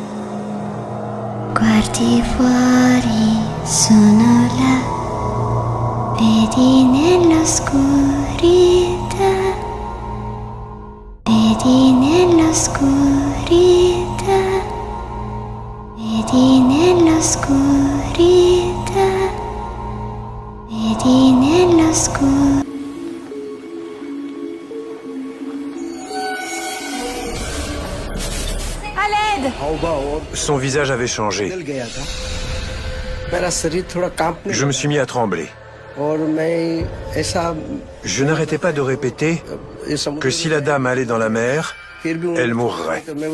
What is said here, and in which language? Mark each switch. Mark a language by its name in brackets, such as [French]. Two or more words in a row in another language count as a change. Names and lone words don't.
[Italian] guardi fuori, sono là, vedi nell'oscurità, vedi nell'oscurità, vedi nell'oscurità. Vedi nell'oscuro. [French] À l'aide! Son visage avait changé. Je me suis mis à trembler. Je n'arrêtais pas de répéter que si la dame allait dans la mer, elle mourrait.